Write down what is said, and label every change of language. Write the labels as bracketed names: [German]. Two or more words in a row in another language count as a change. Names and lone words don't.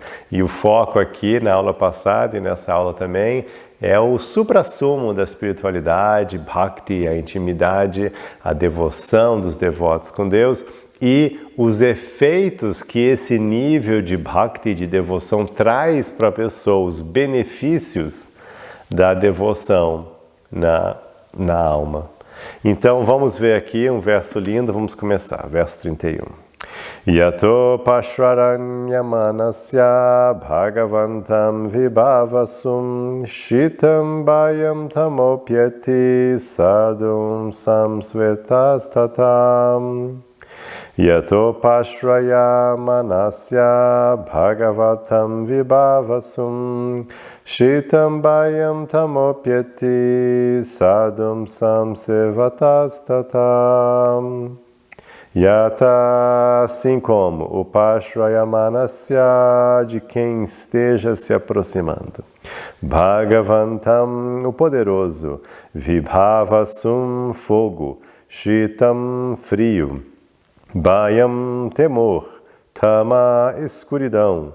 [Portuguese] E o foco aqui na aula passada e nessa aula também é o suprassumo da espiritualidade, Bhakti, a intimidade, a devoção dos devotos com Deus e os efeitos que esse nível de Bhakti, de devoção, traz para a pessoa, os benefícios da devoção na alma. Então vamos ver aqui um verso lindo, vamos começar, verso 31. [Sanskrit] Yato pashvaranyamanasya bhagavantam vibhavasum shitam bayam tamopyati sadhum samsvetastatam. Yato pashrayamanasya bhagavatam vibhavasum Shitam bayam tamopyati sadhum samsevatastatam. [Portuguese] Yata, assim como o pashrayamanasya, de quem esteja se aproximando. Bhagavantam, o poderoso. Vibhavasum, fogo. Shitam, frio. Bayam, temor. Tama, escuridão.